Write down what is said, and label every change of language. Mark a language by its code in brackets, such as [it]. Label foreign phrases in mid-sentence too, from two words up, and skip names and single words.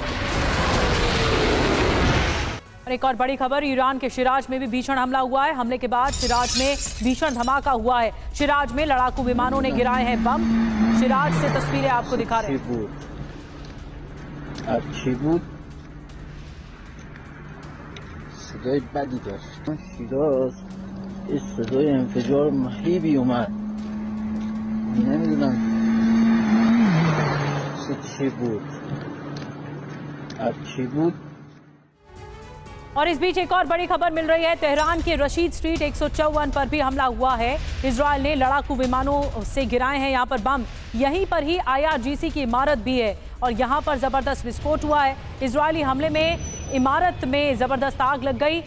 [hi] और एक और बड़ी खबर, ईरान के शिराज में भी भीषण हमला हुआ है। हमले के बाद शिराज में भीषण धमाका हुआ है। शिराज में लड़ाकू विमानों ने गिराए हैं बम। शिराज से तस्वीरें आपको दिखा रहे हैं। [fa] انفجار بدی داشت. شیراز یه صدای انفجار مهیبی اومد، نمیدونم چی بود، از چی بود. [hi] और इस बीच एक और बड़ी खबर मिल रही है। तेहरान के रशीद स्ट्रीट 154 पर भी हमला हुआ है। इजराइल ने लड़ाकू विमानों से गिराए हैं यहाँ पर बम। यहीं पर ही IRGC की इमारत भी है और यहाँ पर जबरदस्त विस्फोट हुआ है। इजरायली हमले में इमारत में जबरदस्त आग लग गई।